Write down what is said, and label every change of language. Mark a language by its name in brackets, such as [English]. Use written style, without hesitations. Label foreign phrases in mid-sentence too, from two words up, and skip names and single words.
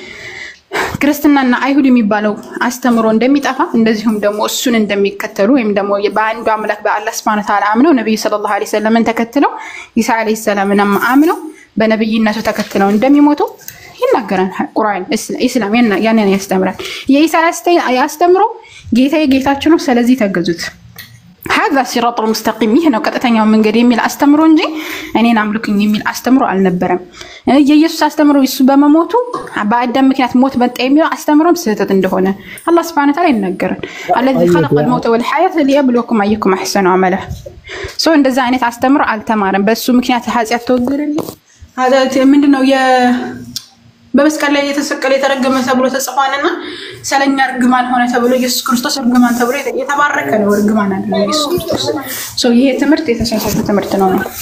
[Amharic] ክርስትናና አይሁድ የሚባለው አስተምሮ እንደሚጠፋ እንደዚሁም ደግሞ እሱን እንደሚከተሉ ወይም ደግሞ በአንዱ አምላክ በአላህ [Arabic] سبحانه وتعالى [Amharic] አምነው ነብዩ [Arabic] صلى الله عليه وسلم [Amharic] ተከትለው ኢሳ አለይሂ ሰላምን አምነው በነብይነቱ ተከትለው እንደሚሞቱ ይናገራል ቁርአን። እስላም ያንን ያስተምራል። የኢሳ ያስተምሮ ጌታዬ ጌታችሁ ነው ስለዚህ ተገዙት [Arabic] هذا صراط المستقيم [Amharic] ይሄ ነው ቀጥተኛው መንገድ የሚል አስተምሮ እንጂ እኔን አምልኩኝ የሚል አስተምሮ አልነበረም። የኢየሱስ አስተምሮ እሱ በመሞቱ በአዳም ምክንያት ሞት መጣ የሚለው አስተምሮም ስህተት እንደሆነ አላህ [Arabic] سبحانه وتعالى [Amharic] ይናገራል። [Arabic] الذي خلق الموت والحياة ليبلوكم أيكم أحسن عملا [Amharic] ሰው እንደዛ አይነት አስተምሮ አልተማረም። በሱ ምክንያት ኃጢአት ተወገደልኝ هذا ምንድነው በመስቀል ላይ የተሰቀለ የተረገመ ተብሎ ተጽፏልና ሰለኛ እርግማን ሆነ ተብሎ ኢየሱስ ክርስቶስ እርግማን ተብሎ የተባረከ ነው። እርግማን አይደለም ኢየሱስ ክርስቶስ። ይሄ ትምህርት የተሳሳተ ትምህርት ነው።